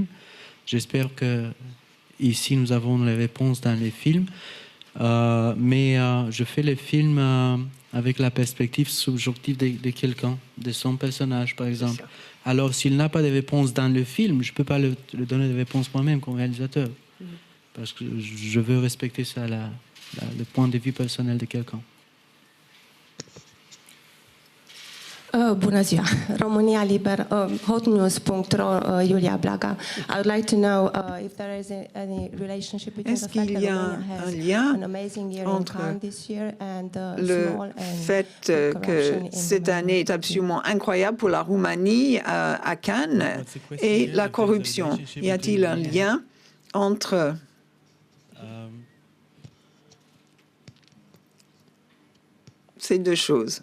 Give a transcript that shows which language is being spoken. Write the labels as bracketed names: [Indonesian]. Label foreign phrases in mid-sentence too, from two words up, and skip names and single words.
[French] J'espère que ici, nous avons les réponses dans les films, mais je fais les films avec la perspective subjective de quelqu'un, de son personnage, par exemple. Alors, s'il n'a pas de réponse dans le film, je ne peux pas le donner de réponse moi-même comme réalisateur. Parce que je veux respecter ça, le point de vue personnel de quelqu'un. [Romanian] Bună ziua! România Liber, hotnews.ro, Iulia Blaga. [English] I would like to know if there is any relationship between the fact that Romania has an amazing year in Cannes this year and [French] le fait que cette année est absolument incroyable pour la Roumanie à Cannes et la corruption. Y a-t-il un lien entre ces deux choses?